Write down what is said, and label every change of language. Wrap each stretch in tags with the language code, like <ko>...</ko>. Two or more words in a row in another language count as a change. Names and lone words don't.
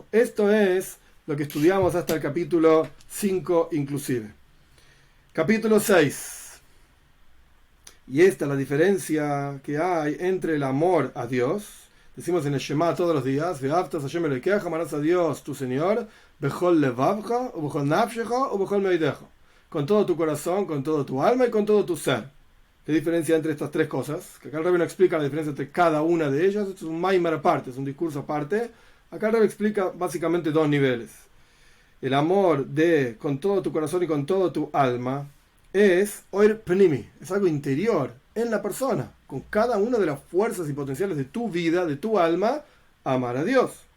<es>Esto es lo que estudiamos hasta el capítulo 5 inclusive. Capítulo 6. Y esta es la diferencia que hay entre el amor a Dios. Decimos en el Shema todos los días,</es> <he>ואהבת השם אלוקיך,</he> <es>amarás a Dios, tu Señor,</es> <he>בכל לבבך, ובכל נפשך, ובכל מאדך.</he> <es>Con todo tu corazón, con todo tu alma y con todo tu ser. ¿Qué diferencia entre estas 3 cosas? Que acá el Rebbe no explica la diferencia entre cada una de ellas. Esto es un maimer aparte, es un discurso aparte. Acá el Rebbe explica básicamente 2 niveles. El amor de con todo tu corazón y con todo tu alma es</es> <he>אור פנימי,</he> <es>es algo interior en la persona, con cada una de las fuerzas y potenciales de tu vida, de tu alma, amar a Dios.</es>